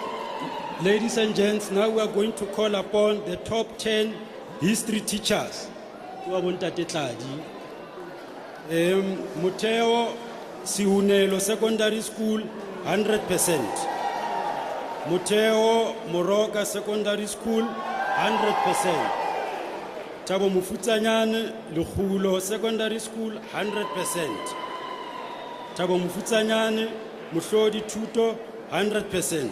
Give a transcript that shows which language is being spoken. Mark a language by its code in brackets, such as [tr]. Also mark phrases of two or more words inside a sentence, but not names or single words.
[en] Ladies and gents, now we are going to call upon the top 10 history teachers. Mateo Sihunelo Secondary School, 100%. Mateo Moroka Secondary School, 100%. Thabo Mufutsanyane Lekhulo Secondary School, 100%. Thabo Mufutsanyane Muhlodi Tuto, 100%.